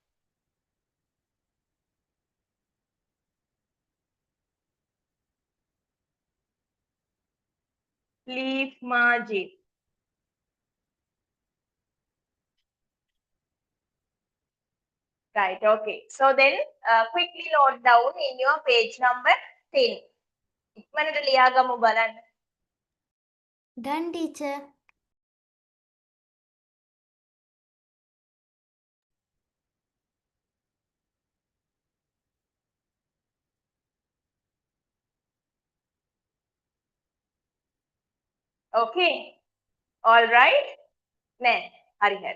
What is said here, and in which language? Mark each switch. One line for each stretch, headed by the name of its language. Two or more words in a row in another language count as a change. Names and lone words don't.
English: Leaf margin. Right, okay. So then quickly note down in your page number 10.
Sinhala: ඉක්මනට ලියාගමු බලන්න.
English: Done, teacher. Okay. All right.
Sinhala: නෑ. හරි හරි.